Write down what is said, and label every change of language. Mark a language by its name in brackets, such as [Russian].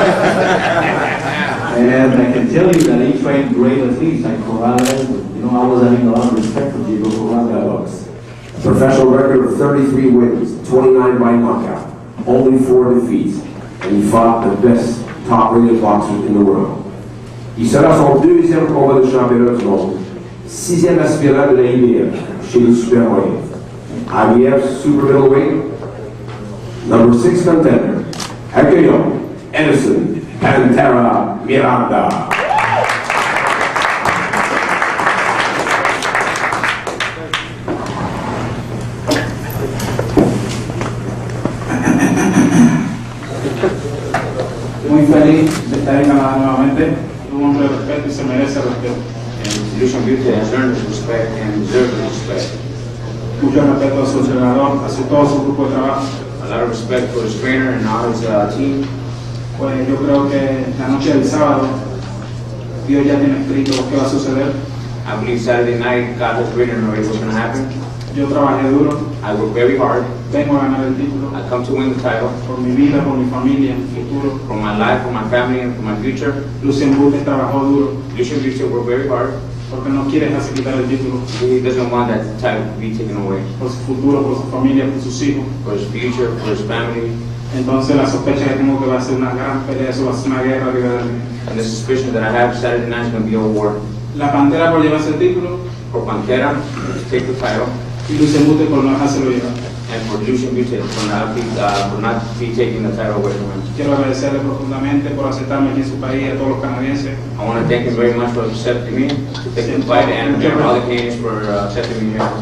[English] And I can tell you that he trained great athletes like Corrales. You know, I was having a lot of respect for Diego Corrales. A professional record of 33 wins, 29 by knockout, only 4 defeats, and he fought the best top-rated boxers in the world. [French] Il sera son deuxième combat de championnat du monde, 6e aspirant de la IBF chez les super moyens. [English] IBF Super Middleweight, number 6 contender. [French] Accueillons Edison Pantera Miranda. [Spanish] Muy feliz de estar en Canadá nuevamente. Un hombre de respeto y se merece respeto. [English] Lucian Bute has earned his respect and deserves his respect. [Spanish] Mucho respeto a su entrenador, a todo su grupo de trabajo. [English] A lot of respect for his trainer and all his team. [Spanish] Pues yo creo que la noche del sábado Dios ya tiene escrito lo que va a suceder. [English] I believe Saturday night God has written already what's going to happen. [Spanish] Yo trabajé duro. [English] I work very hard. [Spanish] Vengo a ganar el título. [English] I come to win the title. [Spanish] Por mi vida, por mi familia, mi futuro. [English] For my life, for my family, and for my future. [Spanish] Lucian Bute trabajó duro. [English] Lucian Bute worked very hard. [Spanish] Porque no quiere dejarse quitar el título. [English] He doesn't want that title to be taken away. [Spanish] Por su futuro, por su familia, por sus hijos. [English] For his future, for his family. [Spanish] Entonces la sospecha que tengo que va a ser una gran pelea, eso va a ser una guerra arriba de mí. [English] And the suspicion that I have Saturday night is going to be a war. [Spanish] La Pantera por llevarse el título. [English] For Pantera to take the title. [Spanish] Y Lucian Bute por no dejárselo llevar. [English] And for Lucian Bute for not be taking the title away from him. [Spanish] Quiero agradecerle profundamente por aceptarme aquí en su país, a todos los canadienses. [English] I want to thank him very much for accepting me to take the fight, and all the Canadians for accepting me here.